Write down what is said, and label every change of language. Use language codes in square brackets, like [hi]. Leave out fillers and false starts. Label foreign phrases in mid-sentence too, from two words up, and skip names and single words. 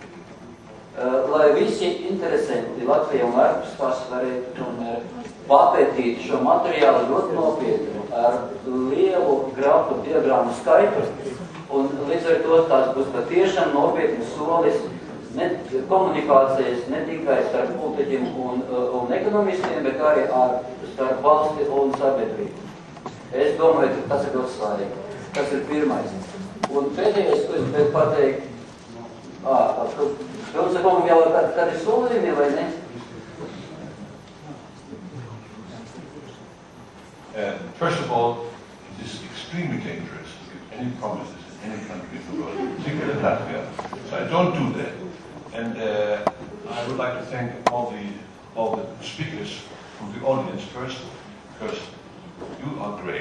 [lv] lai visi interesanti Latvijā un ārpus tās varētu tomēr papētīt šo materiālu ļoti nopietni ar lielu grafu diagrammu skaitu, un līdz ar to tās būs patiešām nopietni solis komunikācijas ne tikai starp politiķiem un ekonomistiem, bet arī starp valsti un sabiedrību. Es domāju, ka tas ir ļoti svarīgi. Tas ir pirmais. Un pēdējais, ko es gribētu pateikt, Pilsakam jau kādi solījumi vai ne? [en] First of all, it is extremely dangerous to give any promises in any country in the world, particularly Latvia. So I don't do that. And I would like to thank all the speakers from the audience first, because you are great.